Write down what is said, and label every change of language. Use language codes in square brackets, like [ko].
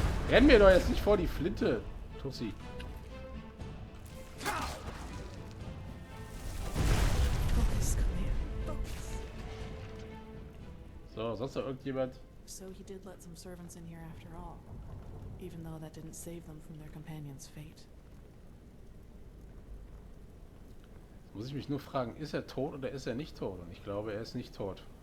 [de] Renn mir doch jetzt nicht vor die Flinte, Tussi. So, sonst noch irgendjemand? [en] So he did let some servants in here after all, even though that didn't save them from their companion's fate. [de] Muss ich mich nur fragen, ist er tot oder ist er nicht tot? Und ich glaube, er ist nicht tot.